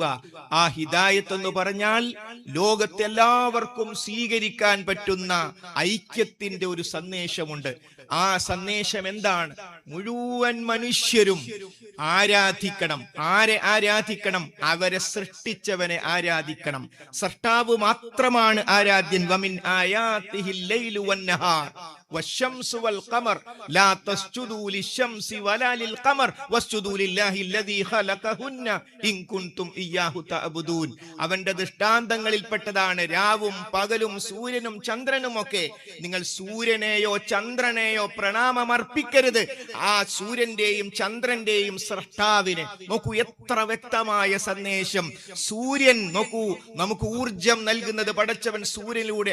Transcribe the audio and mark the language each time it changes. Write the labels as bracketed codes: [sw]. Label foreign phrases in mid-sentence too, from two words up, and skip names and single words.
[ml] ആ ഹിദായത്ത് എന്ന് പറഞ്ഞാൽ ലോകത്തെല്ലാവർക്കും സ്വീകരിക്കാൻ പറ്റുന്ന ഐക്യത്തിന്റെ ഒരു സന്ദേശമുണ്ട്. ആ സന്ദേശം എന്താണ്? മുഴുവൻ മനുഷ്യരും ആരാധിക്കണം. ആരെ ആരാധിക്കണം? അവരെ സൃഷ്ടിച്ചവനെ ആരാധിക്കണം. സൃഷ്ടാവ് മാത്രമാണ് ആരാധ്യൻ. [ar] ومن آياته الليل والنهار والشمس والقمر لا تسجدوا للشمس ولا للقمر واسجدوا لله الذي خلقهن إن كنتم إياه تعبدون. [ml] അവന്റെ ദൃഷ്ടാന്തങ്ങളിൽപ്പെട്ടതാണ് രാവും പകലും സൂര്യനും ചന്ദ്രനും ഒക്കെ. നിങ്ങൾ സൂര്യനെയോ ചന്ദ്രനെയോ പ്രണാമമർപ്പിക്കരുത്. ആ സൂര്യന്റെയും ചന്ദ്രന്റെയും സൃഷ്ടാവിനെ നോക്കൂ, എത്ര വ്യക്തമായ സന്ദേശം. സൂര്യൻ നോക്കൂ, നമുക്ക് ഊർജം നൽകുന്നത് പടച്ചവൻ സൂര്യനിലൂടെ.